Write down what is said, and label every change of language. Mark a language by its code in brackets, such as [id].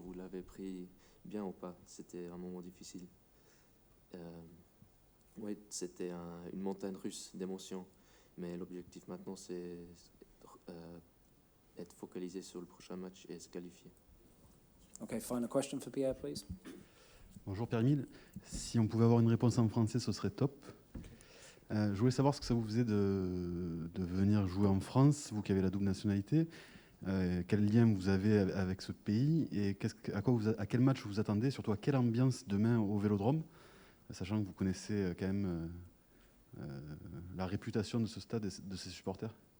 [fr] Vous l'avez pris bien ou pas? C'était un moment difficile. Oui, c'était une montagne russe d'émotions, mais l'objectif maintenant, c'est être focalisé sur le prochain match et se qualifier. [en] Okay, final question for Pierre, please. [fr] Bonjour Pierre-Emile. Si on pouvait avoir une réponse en français, ce serait top. Je voulais savoir ce que ça vous faisait de venir jouer en France, vous qui avez la double nationalité. Quel lien vous avez avec ce pays et à quel match vous attendez, surtout à quelle ambiance demain au Velodrome, sachant que vous connaissez quand même la réputation de ce stade et de ses supporters.